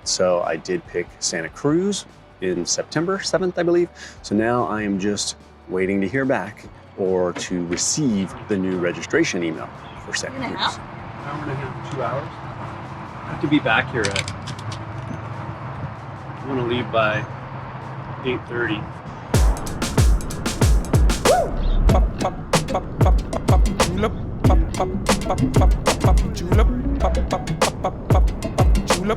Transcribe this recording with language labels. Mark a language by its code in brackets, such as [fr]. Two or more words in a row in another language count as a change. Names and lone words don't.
[en] So I did pick Santa Cruz in September 7th, I believe. So now I am just waiting to hear back or to receive the new registration email for Santa Cruz. Hour and a half, 2 hours. I have to be back here at, I want to leave by 8:30. Pop, pop, pop, pop, pop, julep. Pop, pop, pop, pop, pop, julep. Pop, pop, pop, pop, pop, julep.